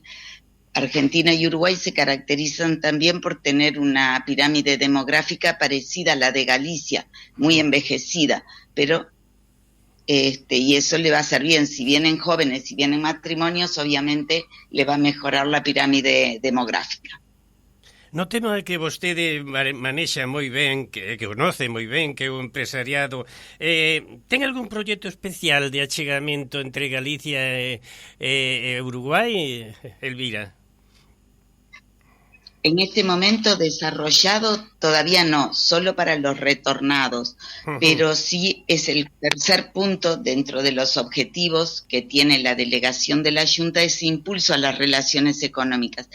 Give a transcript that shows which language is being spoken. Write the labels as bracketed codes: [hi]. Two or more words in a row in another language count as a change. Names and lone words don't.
[es] Argentina y Uruguay se caracterizan también por tener una pirámide demográfica parecida a la de Galicia, muy envejecida, pero y eso le va a hacer bien. Si vienen jóvenes, si vienen matrimonios, obviamente le va a mejorar la pirámide demográfica. [gl] No tema que vostede manexa moi ben, que conoce moi ben, que é o empresariado, ten algún proxecto especial de achegamento entre Galicia e Uruguai, Elvira? [es] En este momento desarrollado todavía no, solo para los retornados, pero sí es el tercer punto dentro de los objetivos que tiene la delegación de la Junta, ese impulso a las relaciones económicas.